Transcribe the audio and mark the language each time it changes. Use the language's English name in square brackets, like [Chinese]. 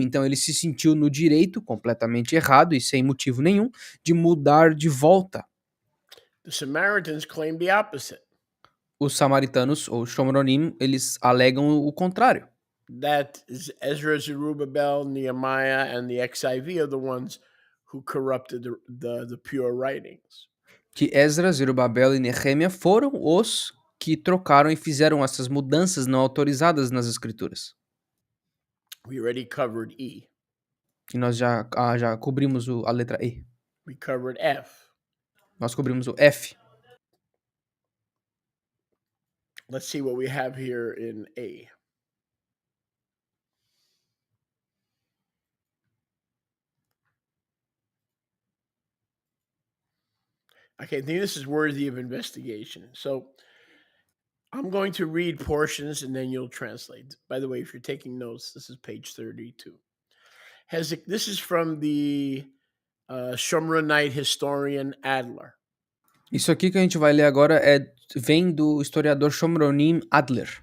[Portuguese] Então ele se sentiu no direito, completamente errado e sem motivo nenhum, de mudar de volta. [English] The Samaritans claim the opposite, [Portuguese] Os samaritanos, ou Shomronim, eles alegam o contrário. [English] that Ezra, Zerubbabel, Nehemiah, and the XIV are the ones who corrupted the pure writings. [Portuguese] Que Ezra, Zerubabel e Nehemia foram os que trocaram e fizeram essas mudanças não autorizadas nas escrituras. [English] We already covered E. [Portuguese] E nós já cobrimos a letra E. [English] We covered F. [Portuguese] Nós cobrimos o F. [English] Let's see what we have here in A. Okay, I think this is worthy of investigation. So I'm going to read portions and then you'll translate. By the way, if you're taking notes, this is page 32. This is from the Shomronite historian Adler. [Portuguese] Isso aqui que a gente vai ler agora vem do historiador Shomronim Adler,